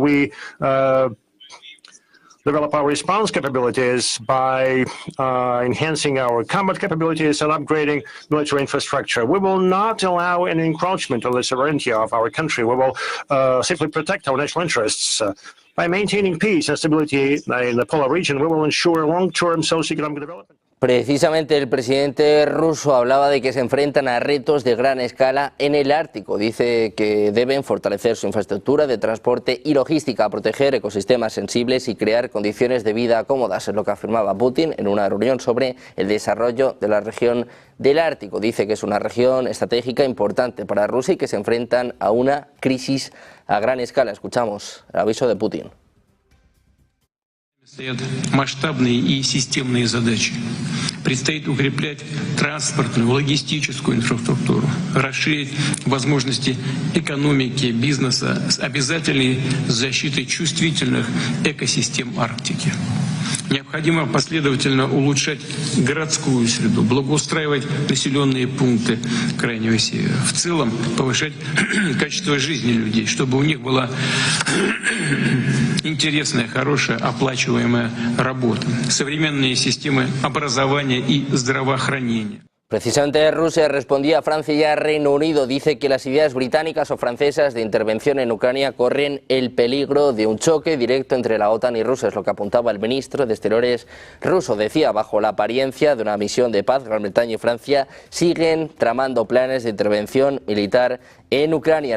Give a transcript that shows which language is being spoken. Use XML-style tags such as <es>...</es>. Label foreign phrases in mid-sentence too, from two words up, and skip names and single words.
<en>We develop our response capabilities by enhancing our combat capabilities and upgrading military infrastructure. We will not allow any encroachment on the sovereignty of our country. We will simply protect our national interests. By maintaining peace and stability in the polar region, we will ensure long-term socioeconomic development.</en> <es>Precisamente el presidente ruso hablaba de que se enfrentan a retos de gran escala en el Ártico. Dice que deben fortalecer su infraestructura de transporte y logística, proteger ecosistemas sensibles y crear condiciones de vida cómodas. Es lo que afirmaba Putin en una reunión sobre el desarrollo de la región del Ártico. Dice que es una región estratégica importante para Rusia y que se enfrentan a una crisis a gran escala. Escuchamos el aviso de Putin.</es> <ru>Стоят масштабные и системные задачи. Предстоит укреплять транспортную, логистическую инфраструктуру, расширить возможности экономики, бизнеса с обязательной защитой чувствительных экосистем Арктики. Необходимо последовательно улучшать городскую среду, благоустраивать населенные пункты Крайнего Севера. В целом повышать качество жизни людей, чтобы у них была интересная, хорошая, оплачиваемая работа. Современные системы образования и здравоохранения.</ru> <es>Precisamente Rusia respondía a Francia y a Reino Unido. Dice que las ideas británicas o francesas de intervención en Ucrania corren el peligro de un choque directo entre la OTAN y Rusia. Es lo que apuntaba el ministro de Exteriores ruso. Decía, bajo la apariencia de una misión de paz, Gran Bretaña y Francia siguen tramando planes de intervención militar en Ucrania.</es>